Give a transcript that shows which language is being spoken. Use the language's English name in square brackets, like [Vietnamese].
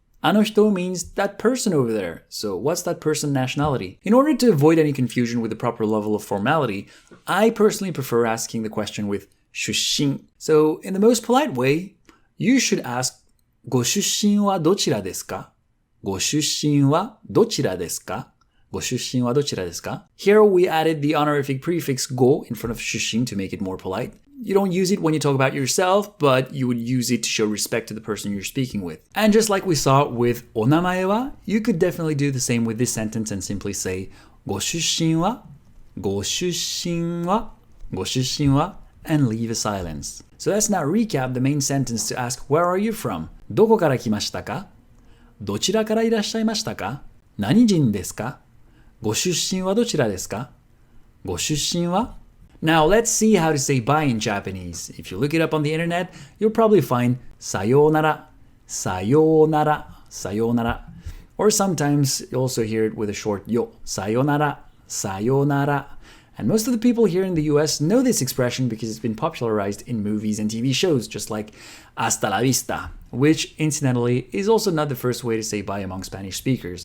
[English] あの人 means that person over there. So what's that person's nationality? In order to avoid any confusion with the proper level of formality, I personally prefer asking the question with 出身. So in the most polite way, you should ask [Japanese] ご出身はどちらですか? ご出身はどちらですか?ご出身はどちらですか? [English] Here we added the honorific prefix ご in front of 出身 to make it more polite. You don't use it when you talk about yourself, but you would use it to show respect to the person you're speaking with. And just like we saw with お名前は, you could definitely do the same with this sentence and simply say [Japanese] ご出身は、ご出身は、ご出身は, [English] and leave a silence. So let's now recap the main sentence to ask where are you from? [Japanese] どこから来ましたか? どちらからいらっしゃいましたか?何人ですか?ご出身はどちらですか? ご出身は? [English] Now let's see how to say bye in Japanese. If you look it up on the internet, you'll probably find [Japanese] さようなら, さようなら, さようなら. [English] Or sometimes you also hear it with a short yo, [Japanese] さよなら, さよなら. [English] And most of the people here in the US know this expression because it's been popularized in movies and TV shows, just like [Spanish] hasta la vista, [English] which incidentally is also not the first way to say bye among Spanish speakers.